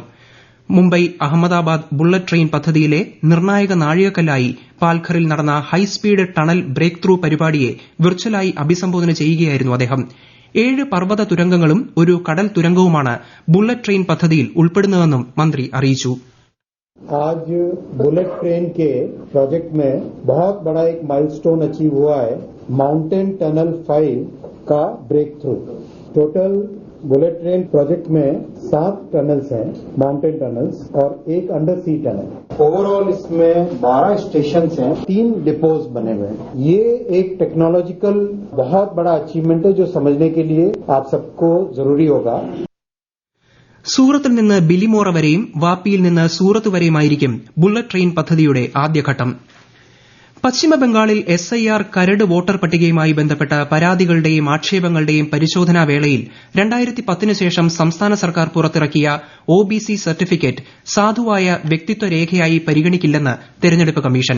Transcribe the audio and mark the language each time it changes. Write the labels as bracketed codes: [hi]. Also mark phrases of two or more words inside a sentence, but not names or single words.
[ml] മുംബൈ അഹമ്മദാബാദ് [en] bullet train [ml] പദ്ധതിയിലെ നിർണായക നാഴികക്കല്ലായി പാൽഘറിൽ നടന്ന [en] high speed tunnel break through [ml] പരിപാടിയെ വിർച്വലായി അഭിസംബോധന ചെയ്യുകയായിരുന്നു അദ്ദേഹം. 7 പർവ്വത തുരങ്കങ്ങളും ഒരു കടൽ തുരങ്കവുമാണ് [en] bullet train [ml] പദ്ധതിയിൽ ഉൾപ്പെടുന്നതെന്നും മന്ത്രി അറിയിച്ചു. [hi] आज [en] bullet train [hi] के प्रोजेक्ट में बहुत बड़ा एक [en] milestone achieve [hi] हुआ है, [en] mountain tunnel [hi] 5 का [en] break through. total bullet train project [hi] में 7 टनल्स हैं, [en] mountain tunnels, [hi] और एक [en] under sea tunnel. [hi] ओवरऑल इसमें 12 स्टेशन हैं, 3 डिपोज बने हुए हैं. ये एक टेक्नोलॉजिकल बहुत बड़ा अचीवमेंट है जो समझने के लिए आप सबको जरूरी होगा. [ml] സൂറത്തിൽ നിന്ന് ബിലിമോറ വരെയും വാപ്പിയിൽ നിന്ന് സൂറത്ത് വരെയുമായിരിക്കും [en] bullet train [ml] പദ്ധതിയുടെ ആദ്യഘട്ടം. പശ്ചിമബംഗാളിൽ എസ്ഐആർ കരട് വോട്ടർ പട്ടികയുമായി ബന്ധപ്പെട്ട പരാതികളുടെയും ആക്ഷേപങ്ങളുടെയും പരിശോധനാ വേളയിൽ 2010 ശേഷം സംസ്ഥാന സർക്കാർ പുറത്തിറക്കിയ [en] OBC certificate [ml] സാധുവായ വ്യക്തിത്വ രേഖയായി പരിഗണിക്കില്ലെന്ന് തെരഞ്ഞെടുപ്പ് കമ്മീഷൻ.